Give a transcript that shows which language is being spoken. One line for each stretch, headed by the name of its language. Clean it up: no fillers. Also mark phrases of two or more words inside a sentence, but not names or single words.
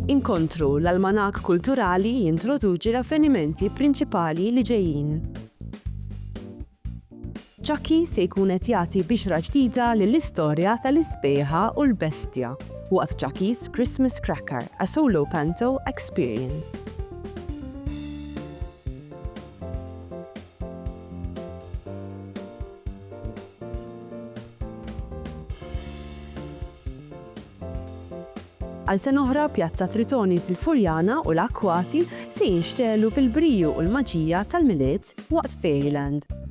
Maltese: bil-kontru, l-almanak kulturali jintroduċi l-avvenimenti prinċipali li ġejjin. Chucky se jkun qed jagħti bixra ġdida lill-istorja tal-isbieħa u l-bestja waqt Chucky's Christmas Cracker,
English: a solo panto experience.
Maltese: Għal sen oħra Pjazza Tritoni fil-Furjana u l-Akkwati se jinxtelu bil-briju u l-maġija tal-miliet waqt Fairyland.